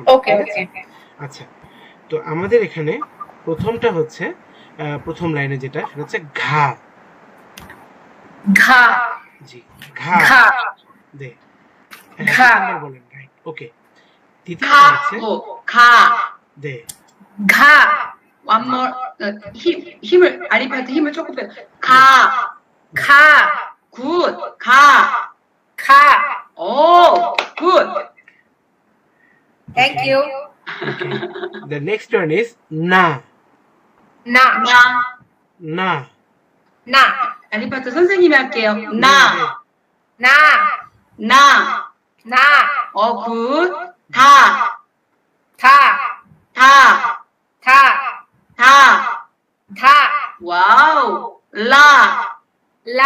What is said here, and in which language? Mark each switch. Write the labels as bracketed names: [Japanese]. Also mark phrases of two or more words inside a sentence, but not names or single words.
[Bangla] ওকে, ঠিক ওকে। আছে? আচ্ছা। তো আমাদের এখানে প্রথমটা হচ্ছে প্রথম লাইনে যেটা, সেটা হচ্ছে ঘা। ঘা, জি, ঘা। ঘা, দে। ঘা, প্রথমবার বলেন, রাইট। ওকে। দ্বিতীয়টা হচ্ছে [Korean] 가고, 가, [Bangla] দে। ঘা, [English] one more, [Korean] 힘을, 알리바한테 힘을 조금 빼. 가, [Bangla] খা, [Korean] 굿, 가, [Bangla] খা। [Korean] 오, 굿. [English] thank you. Okay. The next one is না। [Bangla] না, [Korean] 나, [Bangla] না। না, [Korean] 알리바한테 선생님이 할게요. 나, [Bangla] না, [Korean] 나, [Bangla] না, [Korean] 굿, 다, [Bangla] থা, [Korean] 다, [Bangla] থা, [Korean] 다. [Bangla] থা, [Korean] 와우, 라, [Bangla] লা,